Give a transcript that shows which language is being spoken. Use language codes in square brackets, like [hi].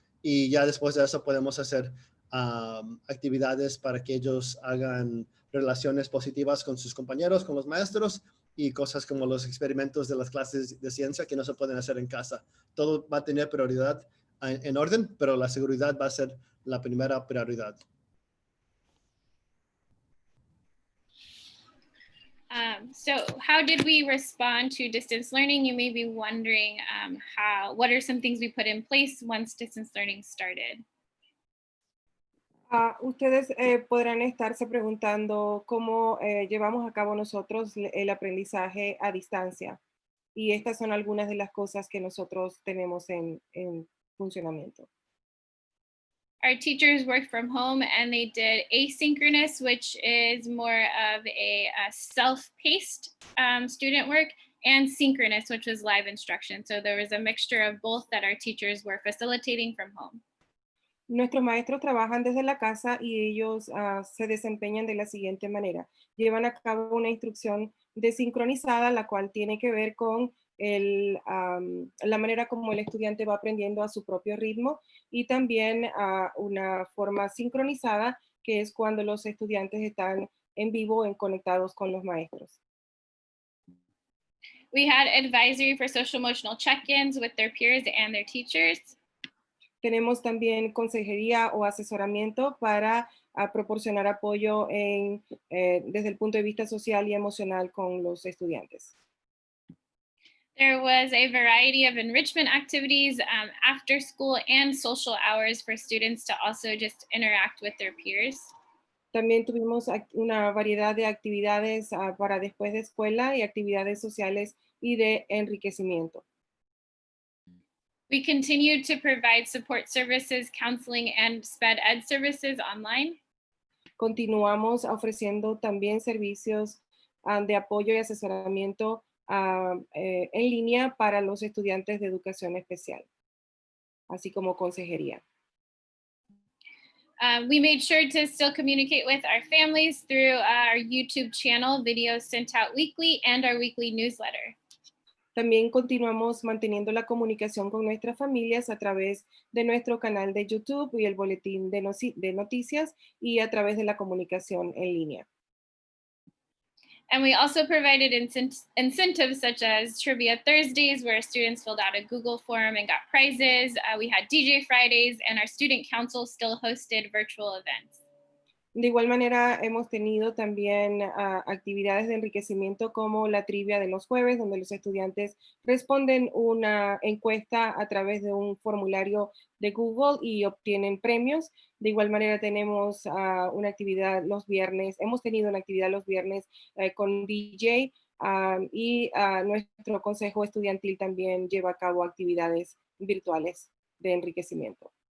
[es] Y ya después de eso podemos hacer actividades para que ellos hagan relaciones positivas con sus compañeros, con los maestros y cosas como los experimentos de las clases de ciencia que no se pueden hacer en casa. Todo va a tener prioridad en orden, pero la seguridad va a ser la primera prioridad. [en] So how did we respond to distance learning? You may be wondering what are some things we put in place once distance learning started? [es] Ustedes podrán estarse preguntando cómo llevamos a cabo nosotros el aprendizaje a distancia. Y estas son algunas de las cosas que nosotros tenemos en funcionamiento. [en] Our teachers worked from home and they did asynchronous, which is more of a self-paced student work, and synchronous, which was live instruction. So there was a mixture of both that our teachers were facilitating from home. [es] Nuestros maestros trabajan desde la casa y ellos se desempeñan de la siguiente manera. Llevan a cabo una instrucción desincronizada, la cual tiene que ver con la manera como el estudiante va aprendiendo a su propio ritmo, y también una forma sincronizada, que es cuando los estudiantes están en vivo conectados con los maestros. [en] We had advisory for social emotional check-ins with their peers and their teachers. [es] Tenemos también consejería o asesoramiento para proporcionar apoyo desde el punto de vista social y emocional con los estudiantes. [en] There was a variety of enrichment activities after school and social hours for students to also just interact with their peers. [es] También tuvimos una variedad de actividades para después de escuela y actividades sociales y de enriquecimiento. [en] We continued to provide support services, counseling, and SPED ed services online. [es] Continuamos ofreciendo también servicios de apoyo y asesoramiento en línea para los estudiantes de educación especial, así como consejería. [en] We made sure to still communicate with our families through our YouTube channel, videos sent out weekly, and our weekly newsletter. [es] También continuamos manteniendo la comunicación con nuestras familias a través de nuestro canal de YouTube y el boletín de noticias y a través de la comunicación en línea. [en] And we also provided incentives such as Trivia Thursdays, where students filled out a Google form and got prizes. We had DJ Fridays, and our student council still hosted virtual events. [es] De igual manera, hemos tenido también actividades de enriquecimiento como la trivia de los jueves, donde los estudiantes responden una encuesta a través de un formulario de Google y obtienen premios. De igual manera, tenemos una actividad los viernes, hemos tenido una actividad los viernes con DJ y nuestro consejo estudiantil también lleva a cabo actividades virtuales de enriquecimiento.